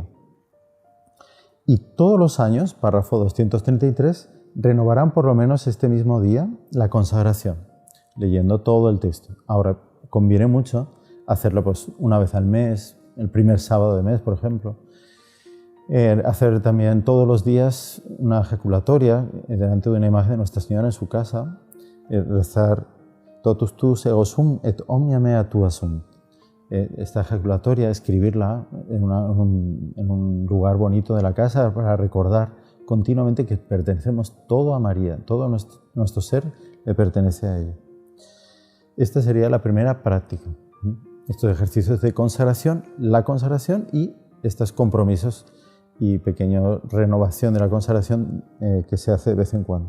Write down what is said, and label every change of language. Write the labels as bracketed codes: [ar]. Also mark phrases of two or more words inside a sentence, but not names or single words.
[es] Y todos los años, párrafo 233, renovarán por lo menos este mismo día la consagración, leyendo todo el texto. Ahora, conviene mucho hacerlo pues una vez al mes, el primer sábado de mes, por ejemplo. Hacer también todos los días una ejaculatoria delante de una imagen de Nuestra Señora en su casa, rezar [la] totus tus ego sum et omnia mea tua sum. [es] Esta ejaculatoria, escribirla en un lugar bonito de la casa para recordar continuamente que pertenecemos todo a María, todo nuestro ser le pertenece a ella. Esta sería la primera práctica. Estos ejercicios de consagración, la consagración y estos compromisos y pequeña renovación de la consagración que se hace de vez en cuando.